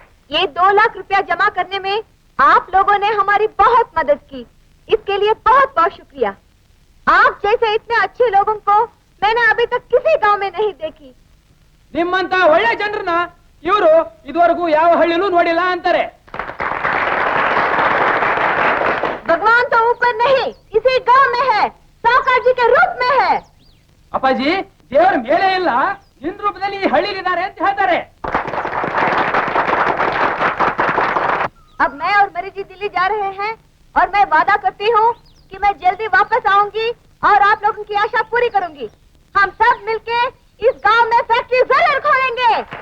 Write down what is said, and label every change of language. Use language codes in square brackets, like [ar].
[hi] ये 2 लाख रुपया जमा करने में आप लोगों ने हमारी बहुत मदद की, इसके लिए बहुत बहुत शुक्रिया. आप जैसे इतने अच्छे लोगों को मैंने अभी तक किसी गांव में नहीं देखी. [kn] ನಿಮ್ಮಂತ ಒಳ್ಳೆ ಜನರನ್ನ ಇವರು ಇದುವರೆಗೂ ಯಾವ ಹಳ್ಳಿಲೂ ನೋಡಿಲ್ಲ ಅಂತಾರೆ. [hi] भगवान तो ऊपर नहीं, इसी गांव में है, सावकार जी के रूप में है. [kn] ಅಪ್ಪಾಜಿ, ದೇವರ ಮೇಲೆ ಇಲ್ಲ, ನಿನ್ ರೂಪದಲ್ಲಿ ಈ ಹಳ್ಳಿಲಿದ್ದಾರೆ ಅಂತ ಹೇಳ್ತಾರೆ. [hi] अब मैं और मरी जी दिल्ली जा रहे हैं और मैं वादा करती हूँ कि मैं जल्दी वापस आऊंगी और आप लोगों की आशा पूरी करूंगी. हम सब मिलके इस गांव में फैक्ट्री जरूर खोलेंगे.